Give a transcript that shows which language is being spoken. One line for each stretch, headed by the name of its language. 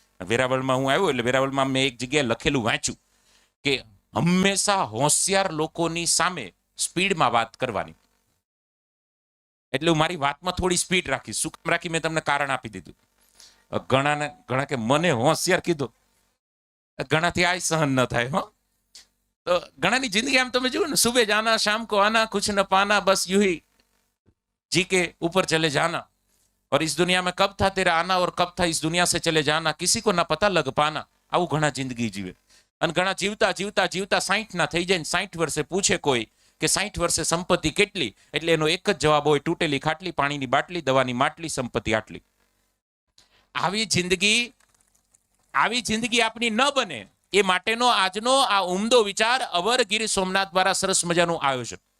Gujarati: વેરાવળમાં હું આવ્યો એટલે વેરાવળમાં મેં એક જગ્યાએ લખેલું વાંચ્યું કે હંમેશા હોશિયાર લોકોની સામે સ્પીડમાં વાત કરવાની. એટલે હું મારી વાતમાં થોડી સ્પીડ રાખીશ. શું કામ રાખી મેં તમને કારણ આપી દીધું. ઘણા કે મને હોશિયાર કીધો, ઘણાથી આ સહન ન થાય. હો, तो घणानी जिंदगी आम તમે જુઓ ને,
Hindi: सुबह जाना शाम को आना कुछ न पाना बस यूं ही जी के ऊपर चले जाना और इस दुनिया में कब था तेरा आना और कब था इस दुनिया से चले जाना किसी को ना पता लग पाना.
Gujarati: આવું ઘણા જિંદગી જીવે. અને ઘણા જીવતા જીવતા જીવતા 60 ના થઈ જાય ને 60 વર્ષે પૂછે કોઈ કે 60 વર્ષે સંપત્તિ કેટલી, એટલે એનો એક જ જવાબ હોય, તૂટેલી ખાટલી, પાણીની બાટલી, દવાની માટલી, સંપત્તિ આટલી. આવી જિંદગી આપણી ન બને એ માટેનો આજનો આ ઉમદો વિચાર અવર ગીર સોમનાથ દ્વારા સરસ મજાનું આયોજન.